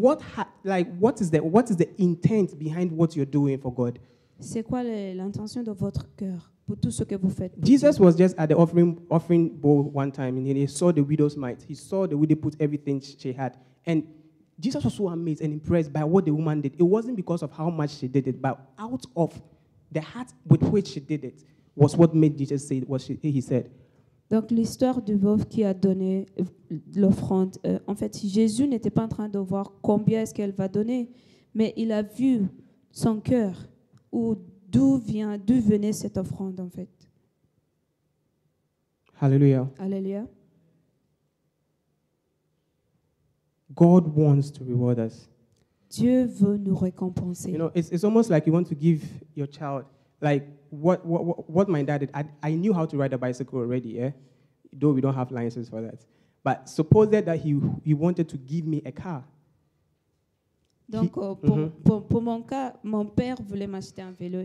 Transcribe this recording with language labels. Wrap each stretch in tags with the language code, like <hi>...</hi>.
<en>what is the intent behind what you're doing for God?</en> <fr>C'est quoi l'intention de votre cœur pour tout ce que vous faites?</fr> <en>Jesus was just at the offering bowl one time, and he saw the widow's mite. He saw the widow put everything she had, and Jesus was so amazed and impressed by what the woman did. It wasn't because of how much she did it, but out of the heart with which she did it was what made Jesus say what he said.</en> <fr>Donc l'histoire du veuve qui a donné l'offrande, en fait, Jésus n'était pas en train de voir combien est-ce qu'elle va donner, mais il a vu son cœur, ou d'où venait cette offrande en fait.</fr> <en>Hallelujah.</en> <fr>Alléluia.</fr> <en>God wants to reward us.</en> <fr>Dieu veut nous récompenser.</fr> <en>You know, it's almost like you want to give your child, like what my dad did. I knew how to ride a bicycle already, yeah? Though we don't have licenses for that. But suppose that he wanted to give me a car.</en> <fr>Donc, pour mon cas, mon père voulait m'acheter un vélo.</fr>